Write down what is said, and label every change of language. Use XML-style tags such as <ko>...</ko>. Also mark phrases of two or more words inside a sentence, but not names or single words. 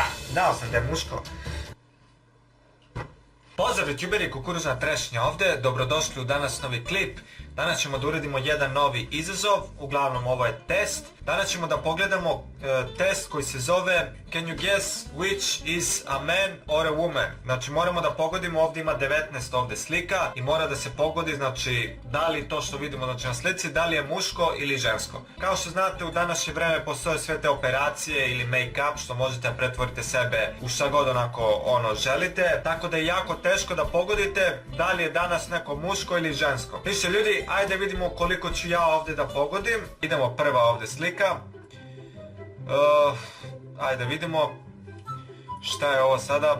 <bs>Znao sam da je muško. Pozdrav youtuberi, Kukuruzna trešnja ovdje, dobrodošli u danas novi klip. Danas ćemo da uradimo jedan novi izazov, uglavnom ovo je test. Danas ćemo da pogledamo test koji se zove</bs> <en>Can you guess which is a man or a woman?</en> <bs>Znači moramo da pogodimo, ovdje ima 19 ovdje slika i mora da se pogodi, znači da li to što vidimo znači, na slici, da li je muško ili žensko. Kao što znate u današnje vreme postoje sve te operacije ili make-up što možete da pretvorite sebe u šta god onako želite, tako da je jako teško da pogodite da li je danas neko muško ili žensko. Više ljudi, ajde vidimo koliko ću ja ovdje da pogodim. Idemo prva ovdje slika. Ajde vidimo šta je ovo sada.</bs>